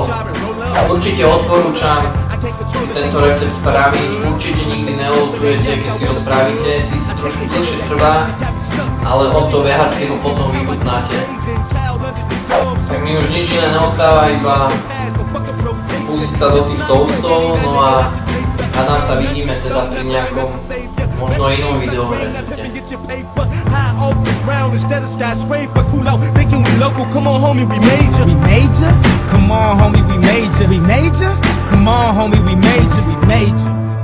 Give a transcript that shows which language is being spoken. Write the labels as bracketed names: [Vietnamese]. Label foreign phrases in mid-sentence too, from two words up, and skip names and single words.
[Slovak] Určite odporúčam si tento recept spraviť, určite nikdy neľutujete, keď si ho spravíte, síce trošku dlhšie trvá, ale o to viac si ho potom vychutnáte. Tak mi už nič iné neostáva, iba pustiť sa do tých toastov, no a nám sa vidíme teda pri nejakom možno inom videovom recepte. [English] Come on, homie, we major. We major? Come on, homie, we major. We major? Come on, homie, we major. We major.